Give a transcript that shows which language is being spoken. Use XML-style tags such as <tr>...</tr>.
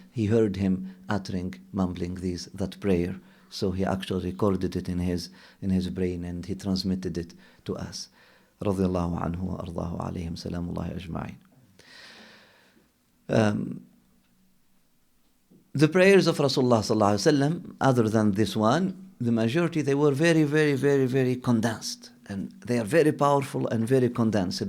<en>He heard him mumbling that prayer. So he actually recorded it in his brain, and he transmitted it to us.</en> <ar>رضي الله عنه وأرضاه عليهم سلام الله أجمعين.</ar> <en>The prayers of Rasulullah sallallahu alaihi wasallam, other than this one, the majority, they were very, very, very, very condensed, and they are very powerful and very condensed.</en>